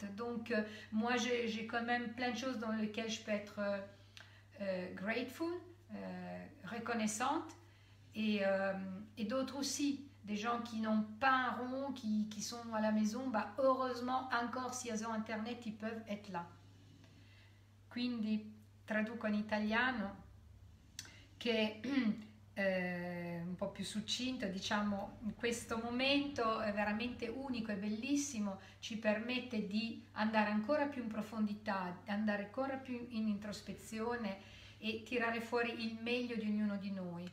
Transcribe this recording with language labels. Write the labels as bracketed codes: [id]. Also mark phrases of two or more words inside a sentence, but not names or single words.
[fr] Donc, moi, j'ai quand même plein de choses dans lesquelles je peux être grateful, reconnaissante, et d'autres aussi. Des gens qui n'ont pas un rond, qui sont à la maison, bah, heureusement, encore si elles ont Internet, ils peuvent être là. [it] Quindi, traduco in italiano, che un po' più succinto, diciamo, questo momento è veramente unico e bellissimo, ci permette di andare ancora più in profondità, andare ancora più in introspezione e tirare fuori il meglio di ognuno di noi.